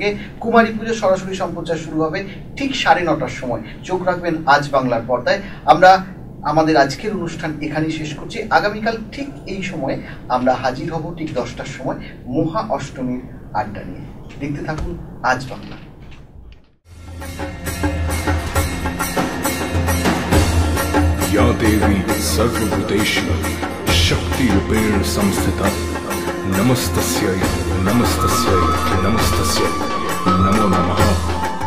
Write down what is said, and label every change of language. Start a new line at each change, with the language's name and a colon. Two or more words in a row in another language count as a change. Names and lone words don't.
Bangla: কুমারী পুজো সরাসরি সম্প্রচার শুরু হবে ঠিক 9:30টার সময়। চোখ রাখবেন আজ বাংলার পর্দায়। আমরা আমাদের আজকের অনুষ্ঠান এখানেই শেষ করছি। আগামীকাল ঠিক এই সময়ে আমরা হাজির হব ঠিক 10টার সময় মহা অষ্টমীর আড্ডা নিয়ে। দেখতে থাকুন আজ বাংলা।
Sanskrit: या देवी सर्वभूतेषु शक्तिरूपेण संस्थिता नमस्तस्यै नमस्तस्यै नमस्तस्यै नमो नमः।